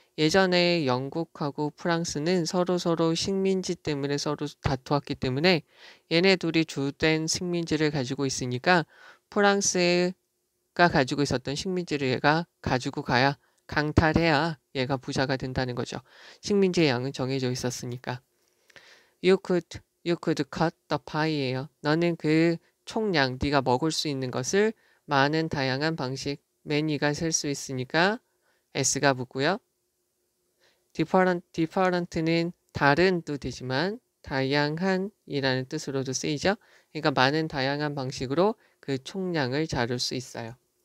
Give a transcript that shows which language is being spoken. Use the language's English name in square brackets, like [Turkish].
[Korean] 예전에 영국하고 프랑스는 서로 식민지 때문에 서로 다투었기 때문에 얘네 둘이 주된 식민지를 가지고 있으니까 프랑스가 가지고 있었던 식민지를 얘가 가지고 가야 강탈해야 얘가 부자가 된다는 거죠. 식민지의 양은 정해져 있었으니까. [English] You could cut the pie예요. [Korean] 너는 그 총량, 네가 먹을 수 있는 것을 많은 다양한 방식, many가 셀 수 있으니까 s가 붙고요. different는 다른도 되지만 다양한이라는 뜻으로도 쓰이죠. 그러니까 많은 다양한 방식으로 그 총량을 자를 수 있어요.